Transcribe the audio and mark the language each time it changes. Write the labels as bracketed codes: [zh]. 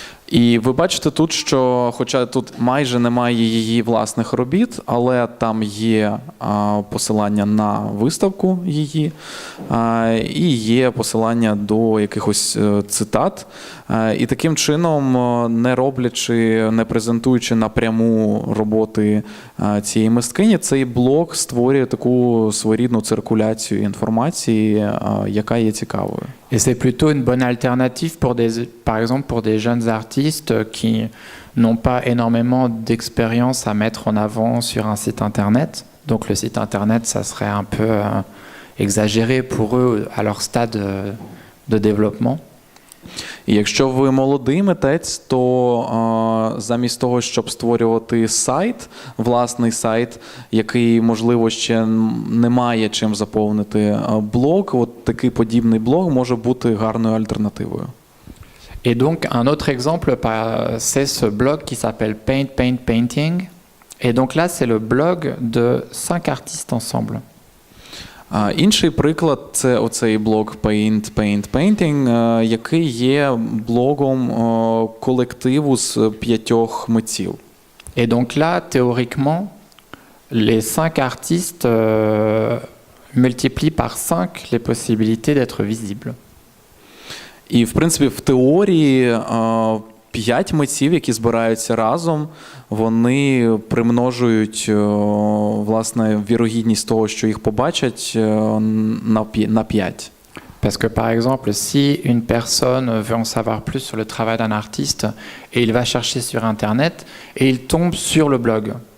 [uk] І ви бачите тут, що хоча тут майже немає її власних робіт, але там є посилання на виставку її, і є посилання до якихось цитат. І таким чином, не презентуючи напряму роботи цієї мисткині, цей блог створює таку своєрідну циркуляцію інформації, яка є цікавою. [fr] Et c'est plutôt une bonne alternative par exemple pour des jeunes artistes qui n'ont pas énormément d'expérience à mettre en avant sur un site internet. Donc le site internet, ça serait un peu exagéré pour eux à leur stade de développement. [uk] І якщо ви молодий митець, то замість того, щоб створювати власний сайт, який, можливо, ще не має чим заповнити блог, от такий подібний блог може бути гарною альтернативою. [fr] Et donc un autre exemple, c'est ce blog qui s'appelle Painting. Et donc là, c'est le blog de 5 artistes ensemble. [uk] Інший приклад – це оцей блог Painting, який є блогом колективу з 5 митців. [fr] Et donc là, théoriquement, les 5 artistes multiplient par 5 les possibilités d'être visibles. [uk] І, в принципі, в теорії 5 митців, які збираються разом, вони примножують, власне, вірогідність того, що їх побачать, на 5. [fr] Parce que par exemple, si une personne veut en savoir plus sur le travail d'un artiste, et il va chercher sur Internet, et il tombe sur le blog.